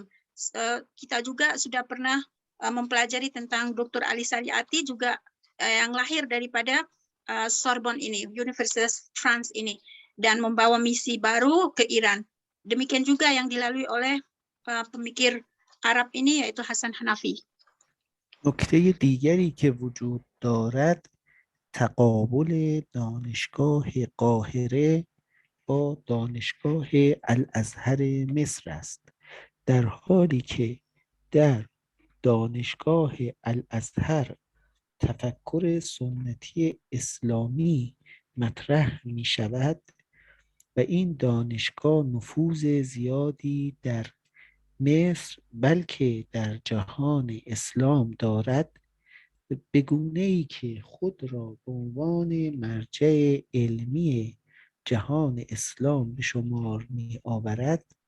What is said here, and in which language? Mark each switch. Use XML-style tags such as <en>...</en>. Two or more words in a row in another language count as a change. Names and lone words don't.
<id>Kita juga sudah pernah mempelajari tentang Dr. Ali Shariati juga yang lahir daripada Sorbonne ini, Universitas France ini, dan membawa misi baru ke Iran. Demikian juga yang dilalui oleh pemikir Arab ini, yaitu Hasan Hanafi.</id> <fa>نکته دیگری که وجود دارد تقابل دانشگاه قاهره با دانشگاه الازهر مصر است. در حالی که در دانشگاه الازهر تفکر سنتی اسلامی مطرح می شود و این دانشگاه نفوذ زیادی در مصر بلکه در جهان اسلام دارد، به گونه‌ای که خود را به عنوان مرجع علمی جهان اسلام به شمار می آورد،</fa>